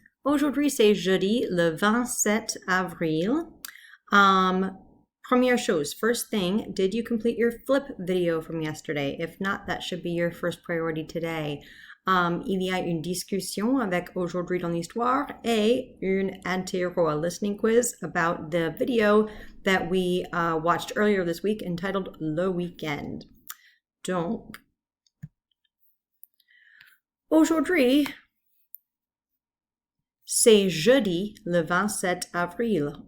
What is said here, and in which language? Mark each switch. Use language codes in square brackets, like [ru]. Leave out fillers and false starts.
[fr] Aujourd'hui, c'est jeudi, le 27 avril. [en] Première chose, first thing, did you complete your flip video from yesterday? If not, that should be your first priority today. Il y a une discussion avec Aujourd'hui dans l'Histoire et une interro, a listening quiz about the video that we watched earlier this week entitled Le Weekend. [fr] Donc, aujourd'hui, c'est jeudi le 27 avril.